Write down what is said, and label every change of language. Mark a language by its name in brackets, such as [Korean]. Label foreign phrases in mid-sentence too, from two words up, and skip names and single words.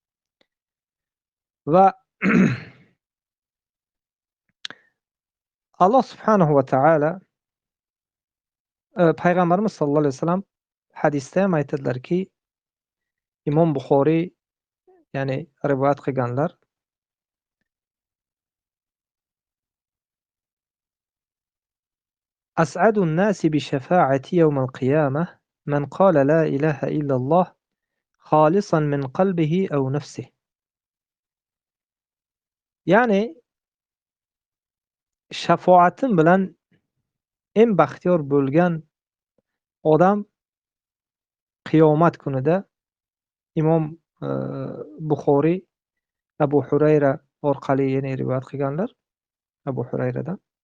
[Uzbek] Va Alloh subhanahu va taolo payg'ambarimiz [Arabic] صلى الله عليه وسلم [Uzbek] hadisda ham aytadilarki, Imom Buxoriy ya'ni rivoyat qilganlar, [Arabic] أسعد الناس بشفاعتي يوم القيامة من قال لا إله إلا الله خالصا من قلبه أو نفسه. [Uzbek] Ya'ni shafoatim bilan eng baxtiyor bo'lgan odam qiyomat kunida Imom Buxoriy Abu Hurayra orqali yana rivoyat qilganlar, Abu Hurayradan.